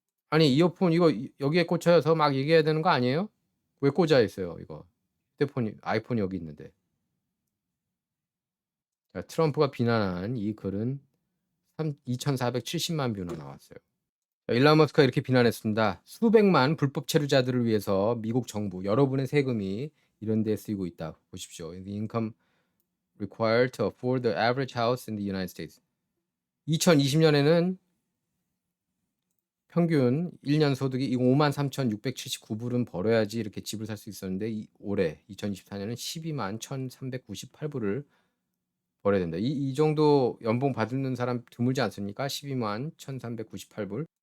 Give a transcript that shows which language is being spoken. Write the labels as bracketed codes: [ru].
[ko] 아니 이어폰 이거 여기에 꽂혀서 막 얘기해야 되는 거 아니에요? 왜 꽂아 있어요 이거? 아이폰이 여기 있는데. 자, 트럼프가 비난한 이 글은 2,470만 뷰나 나왔어요. 자, 일론 머스크가 이렇게 비난했습니다. 수백만 불법 체류자들을 위해서 미국 정부 여러분의 세금이 이런 데 쓰이고 있다. 보십시오. [en] The income required to afford the average house in the United States. [ko] 2020년에는 평균 1년 소득이 53,679불은 벌어야지 이렇게 집을 살 수 있었는데 올해 2024년은 12만 1,398불을 벌어야 된다. 이 정도 연봉 받는 사람 드물지 않습니까? 12만 1,398불.